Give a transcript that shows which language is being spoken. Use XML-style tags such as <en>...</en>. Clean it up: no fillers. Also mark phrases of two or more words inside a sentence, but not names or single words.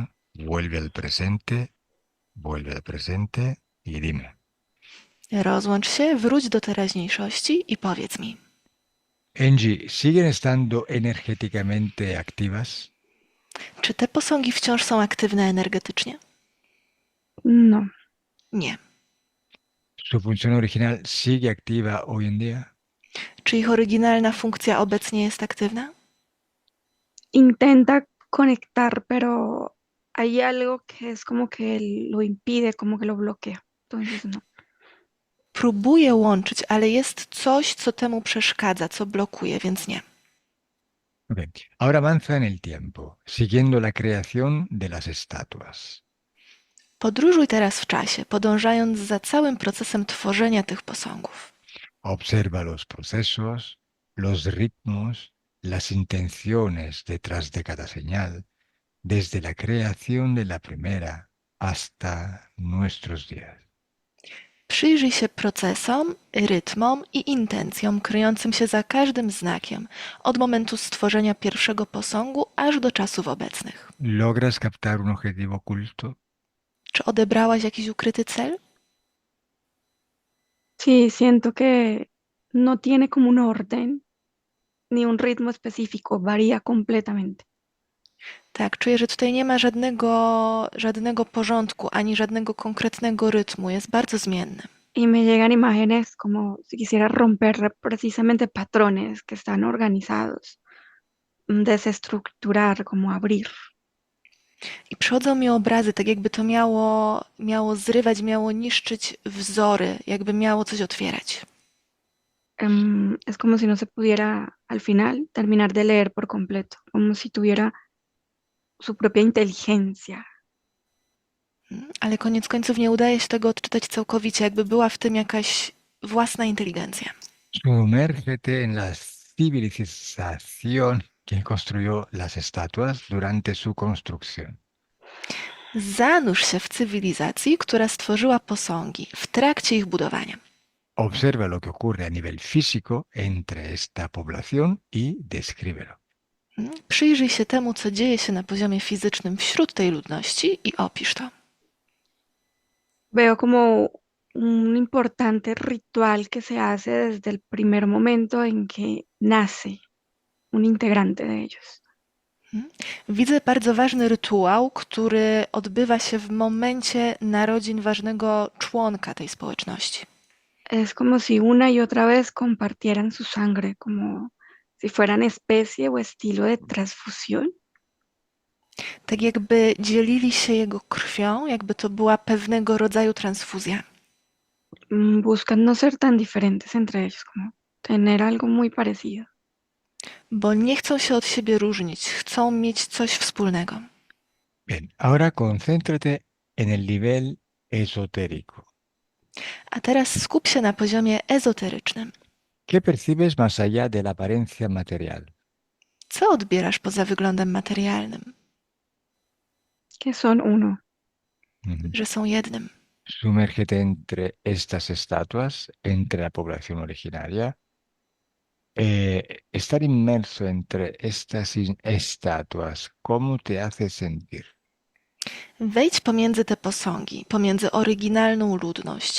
<es>Vuelve al presente y dime.</es> <pl>Rozłącz się, wróć do teraźniejszości i powiedz mi.</pl> <es>Angie, ¿siguen estando energéticamente activas?</es> <pl>Czy te posągi wciąż są aktywne energetycznie?</pl> <es>No.</es> <pl>Nie.</pl> <es>¿Su función original sigue activa hoy en día?</es> <pl>Czy ich oryginalna funkcja obecnie jest aktywna?</pl> <es>Intenta conectar, pero hay algo que es como que lo impide, como que lo bloquea. Entonces no.</es> <pl>Próbuje łączyć, ale jest coś, co temu przeszkadza, co blokuje, więc nie.</pl> <es>Ok. Ahora avanza en el tiempo, siguiendo la creación de las estatuas.</es> <pl>Podróżuj teraz w czasie, podążając za całym procesem tworzenia tych posągów.</pl> <es>Observa los procesos, los ritmos, las intenciones detrás de cada señal, desde la creación de la primera hasta nuestros días.</es> <pl>Przyjrzyj się procesom, rytmom i intencjom kryjącym się za każdym znakiem, od momentu stworzenia pierwszego posągu aż do czasów obecnych.</pl> <es>¿Logras captar un objetivo oculto?</es> <pl>Czy odebrałaś jakiś ukryty cel?</pl> <es>Sí, siento que no tiene como un orden ni un ritmo específico, varía completamente.</es> <pl>Tak, czuję, że tutaj nie ma żadnego porządku, ani żadnego konkretnego rytmu. Jest bardzo zmienny.</pl> <es>Y me llegan imágenes como si quisiera romper precisamente patrones que están organizados, desestructurar, como abrir.</es> <pl>I przychodzą mi obrazy, tak jakby to miało zrywać, miało niszczyć wzory, jakby miało coś otwierać.</pl> <es>Es como si no se pudiera al final terminar de leer por completo, como si tuviera su propia inteligencia.</es> <pl>Ale koniec końców nie udaje się tego odczytać całkowicie, jakby była w tym jakaś własna inteligencja.</pl> <es>Sumérgete en la civilización que construyó las estatuas durante su construcción.</es> <pl>Zanurz się w cywilizacji, która stworzyła posągi w trakcie ich budowania.</pl> <es>Observa lo que ocurre a nivel físico entre esta población y descríbelo.</es> <pl>Przyjrzyj się temu, co dzieje się na poziomie fizycznym wśród tej ludności i opisz to.</pl> <es>Veo como un importante ritual que se hace desde el primer momento en que nace un integrante de ellos.</es> <pl>Widzę bardzo ważny rytuał, który odbywa się w momencie narodzin ważnego członka tej społeczności.</pl> <es>Es como si una y otra vez compartieran su sangre, como si fueran especie o estilo de transfusión.</es> <pl>Tak jakby dzielili się jego krwią, jakby to była pewnego rodzaju transfuzja.</pl> <es>Buscan no ser tan diferentes entre ellos, como tener algo muy parecido.</es> <pl>Bo nie chcą się od siebie różnić, chcą mieć coś wspólnego.</pl> <es>Bien, ahora concéntrate en el nivel esotérico.</es> <pl>A teraz skup się na poziomie ezoterycznym.</pl> <es>¿Qué percibes más allá de la apariencia material?</es> <pl>Co odbierasz poza wyglądem materialnym?</pl> <es>Que son uno. Ujú.</es> <pl>Że są jednym.</pl> <es>Sumérgete entre estas estatuas, entre la población originaria. Estar inmerso entre estas estatuas, ¿cómo te hace sentir?</es> <pl>Wejdź pomiędzy te posągi, pomiędzy oryginalną ludność.</pl>